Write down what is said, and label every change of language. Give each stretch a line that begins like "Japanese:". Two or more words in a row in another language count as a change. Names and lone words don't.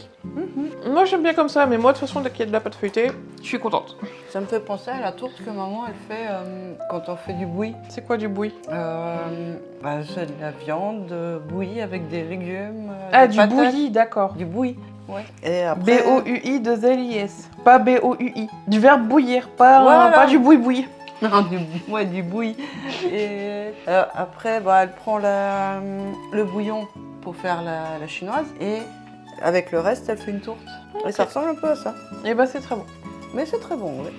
French: Moi j'aime bien comme ça, mais moi de toute façon dès qu'il y a de la pâte feuilletée, je suis contente. Ça me fait penser à la tourte que maman elle fait quand on fait du bouilli. C'est quoi du bouilli? C'est de la viande bouillie avec des légumes. Ah, des du patates. bouilli, d'accord. Du bouilli, ouais. Et après... B-O-U-I-2-L-I-S. Pas B-O-U-I. Du verbe bouillir, pas, Voilà. pas du boui-boui. Non, du bouilli. Et après, elle prend le bouillon pour faire la chinoise et avec le reste, elle fait une tourte. Okay. Et ça ressemble un peu à ça. Et bah c'est très bon. Mais c'est très bon, oui.